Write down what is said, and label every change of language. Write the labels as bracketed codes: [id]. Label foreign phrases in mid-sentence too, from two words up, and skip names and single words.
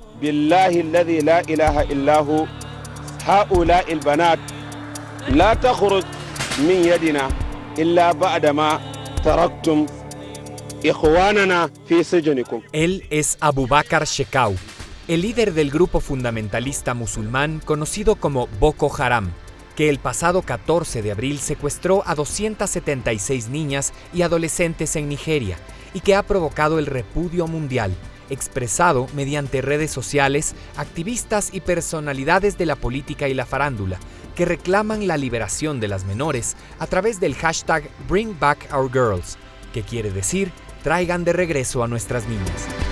[ar] بالله الذي لا إله إلا هو هؤلاء البنات لا تخرج من يدنا إلا بعد ما تركتم إخواننا في سجنكم. [es] Él es Abu Bakr Shekau, el líder del grupo fundamentalista musulmán conocido como Boko Haram, que el pasado 14 de abril secuestró a 276 niñas y adolescentes en Nigeria y que ha provocado el repudio mundial, expresado mediante redes sociales, activistas y personalidades de la política y la farándula, que reclaman la liberación de las menores a través del hashtag Bring Back Our Girls, que quiere decir traigan de regreso a nuestras niñas.